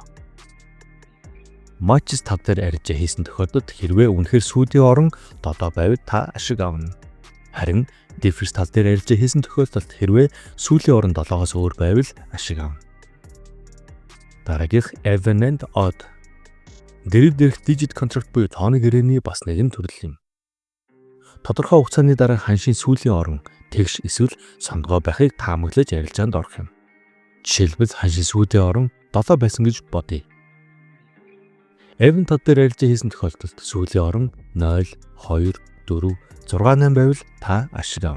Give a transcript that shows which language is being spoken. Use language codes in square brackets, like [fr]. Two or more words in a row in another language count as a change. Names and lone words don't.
[mn] Матчс тав дээр арилжаа хийсэн тохиолдолд хэрвээ үнэхээр сүүлийн орон 7 байвал та ашиг авна. Харин дифферс тал дээр арилжаа хийсэн тохиолдолд хэрвээ сүүлийн орон 7-оос өөр байвал ашиг авна. Дараагийнх [en] even and odd. [mn] Дэрэг дээрх [en] digit contract [mn] буюу тооны гэрээний бас нэгэн төрөл юм. Тодорхой хугацааны дараа ханшийн сүүлийн орон тэгш эсвэл сонгоо байхыг таамаглаж арилжаанд орох юм. Жишээлбэл ханшийн сүүлийн орон 7 байсан гэж бодъё. Even тал дээр арилжаа хийсэн тохиолдолд сүүлийн орон 0, 2, 4, 6, 8 байвал та ашиг авна.